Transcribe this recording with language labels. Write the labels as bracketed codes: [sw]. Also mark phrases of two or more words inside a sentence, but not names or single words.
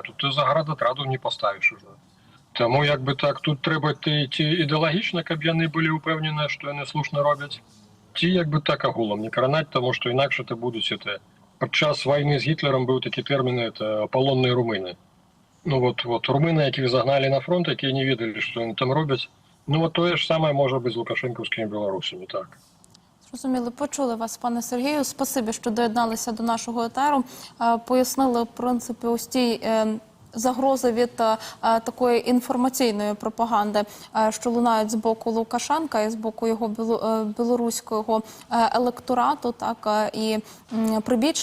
[be] Тут ты заградатраду не паставіш уже. Таму, як бы так, тут трэба ці ідэалагічна, каб яны былі ўпэўненыя, што яны слушна робяць, ці як бы так агулам не кранаць, таму што інакш это будуць это. Падчас вайны з Гітлерам быў такі тэрмін, это палонныя румыны. Ну вот румыны, якіх загналі на фронт, якія не ведалі, што яны там робяць. [uk] Ну, от тое ж саме може бути з лукашенківськими білорусами, так. Зрозуміло, почули вас, пане Сергію. Спасибі, що доєдналися до нашого етеру. Пояснили, в принципі, ось ті загрози від такої інформаційної пропаганди, що лунають з боку Лукашенка і з боку його білоруського електорату, так, і прибічників.